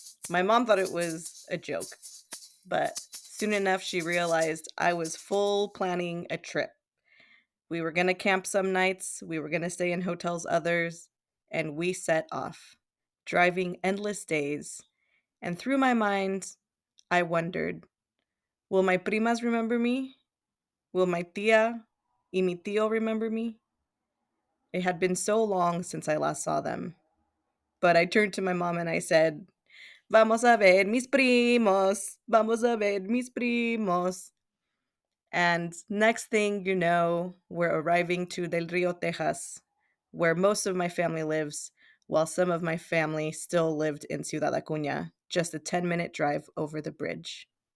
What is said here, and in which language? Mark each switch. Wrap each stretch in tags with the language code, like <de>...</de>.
<en>My mom thought it was a joke, but soon enough she realized I was full planning a trip. We were going to camp some nights, we were going to stay in hotels others, and we set off, driving endless days. And through my mind, I wondered, will my primas remember me? Will my</en> <es>tía y mi tío</es> <en>remember me? It had been so long since I last saw them. But I turned to my mom and I said,</en> <es>Vamos a ver mis primos. Vamos a ver mis primos.</es> <en>And next thing you know, we're arriving to Del Rio, Texas, where most of my family lives, while some of my family still lived in Ciudad Acuña, just a 10-minute drive over the bridge.</en>